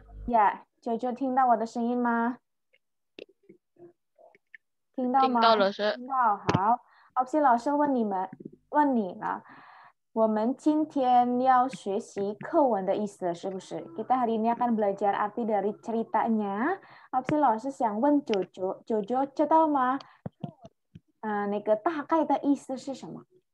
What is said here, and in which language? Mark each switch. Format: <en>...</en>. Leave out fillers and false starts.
<zh>呀，九九听到我的声音吗？听到吗？听到老师。听到，好。 Opsi 老师问你了，我们今天要学习课文的意思，是不是？</zh> <id>Kita hari ini akan belajar arti dari ceritanya.</id> <zh>Opsi 老师想问九九，九九知道吗？那个大概的意思是什么？</zh>